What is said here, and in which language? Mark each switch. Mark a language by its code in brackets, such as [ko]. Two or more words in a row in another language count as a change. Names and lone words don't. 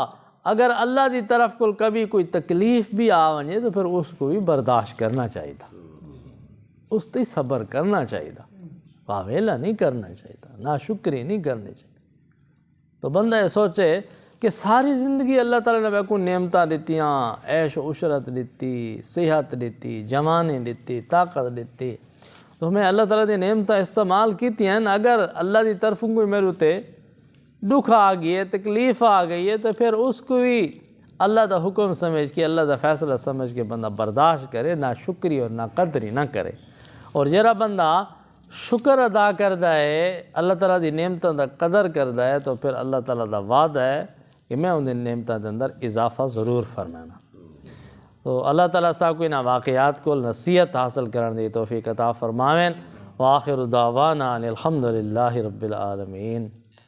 [ur] اگر اللہ دی طرف کو کبھی کوئی تکلیف بھی آ ونجے تو پھر اس کو بھی برداشت کرنا چاہیے، اس تے صبر کرنا چاہیے، واویلا نہیں کرنا چاہیے، ناشکری نہیں کرنی چاہیے۔ [pa] تو بندہ یہ سوچے کہ ساری زندگی اللہ تعالیٰ نے میں کو نعمتاں دیتیاں، عیش و عشرت دیتی، صحت دیتی، جوانی دیتی، طاقت دیتی، تو ہمیں اللہ تعالیٰ دی نعمتاں استعمال کیتی ہیں۔ اگر اللہ دی طرف کوئی میرے تے دکھ آ گئی ہے، تکلیف آ گئی ہے تو پھر اس کو بھی اللہ دا حکم سمجھ کے، اللہ دا فیصلہ سمجھ کے بندہ برداشت کرے، نہ شکری اور نہ قدری نہ کرے۔ اور جرا بندہ شکر ادا کردا ہے، اللہ تعالیٰ دی نعمتاں دا قدر کردا ہے تو پھر اللہ تعالیٰ دا وعدہ ہے کہ میں ان نعمتاں دے اندر اضافہ ضرور فرمانا۔ تو اللہ تعالیٰ صاحب کو انہاں واقعات کو نصیحت حاصل کرنے دی توفیق عطا فرماویں۔ [ar] وآخر دعوانا ان الحمدللہ رب العالمین۔